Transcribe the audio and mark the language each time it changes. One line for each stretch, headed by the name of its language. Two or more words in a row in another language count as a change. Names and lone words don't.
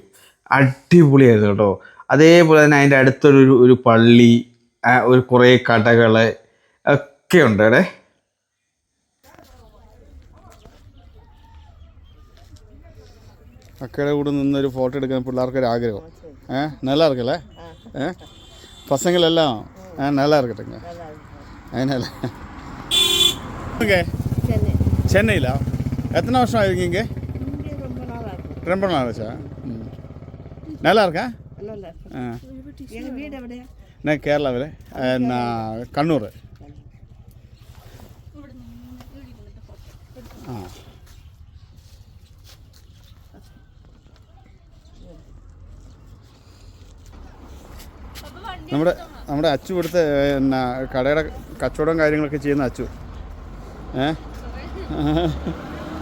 Malayalam: അടിപൊളിയായിരുന്നു കേട്ടോ. അതേപോലെ തന്നെ അതിൻ്റെ അടുത്തൊരു പള്ളി, ഒരു കുറേ കടകൾ ഒക്കെ ഉണ്ട് അവിടെ. അക്കയുടെ കൂടെ നിന്നൊരു ഫോട്ടോ എടുക്കാൻ പിള്ളേർക്കൊരു ആഗ്രഹം.
Tamil: நல்லா இருக்குல்ல? பசங்களெல்லாம் நல்லா இருக்கட்டுங்க. அதனால சென்னையில் எத்தனை வருஷம் ஆகிருக்கீங்க இங்கே? ரொம்ப நாள் ஆச்சா? நல்லா இருக்கா? நான் கேரளாவில், நான் கண்ணூர்.
Malayalam: നമ്മുടെ അച്ചു ഇവിടുത്തെ കടയുടെ കച്ചവടം കാര്യങ്ങളൊക്കെ ചെയ്യുന്ന അച്ചു.